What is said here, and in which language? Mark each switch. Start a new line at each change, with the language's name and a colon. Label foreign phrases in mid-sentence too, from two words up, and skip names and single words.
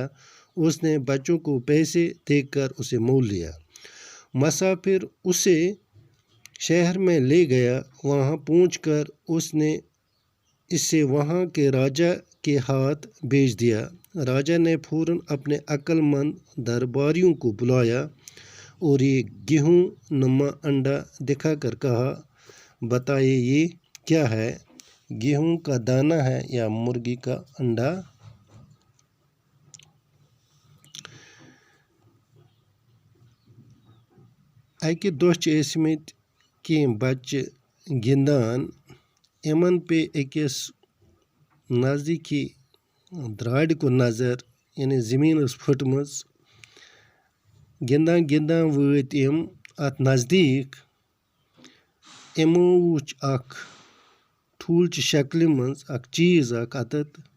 Urdu: اس نے بچوں کو پیسے دے کر اسے مول لیا مسافر اسے شہر میں لے گیا وہاں پہنچ کر اس نے اسے وہاں کے راجا کے ہاتھ بھیج دیا راجا نے فوراً اپنے عقل مند درباریوں کو بلایا اور یہ گیہوں نما انڈا دکھا کر کہا بتائیے یہ کیا ہے گیہوں کا دانہ ہے یا مرغی کا انڈا
Kashmiri: اکہ دۄہ چھِ ٲسمٕتۍ کینٛہہ بچہِ گِنٛدان یِمن پے أکِس نزدیٖکی درٛارِ کُن نظر یعنی زٔمیٖن ٲس پھٔٹمٕژ گِنٛدان گِنٛدان وٲتۍ یِم اَتھ نزدیٖک یِمو وُچھ اکھ ٹھوٗلچہِ شکلہِ منٛز اکھ چیٖز اکھ اَتٮ۪تھ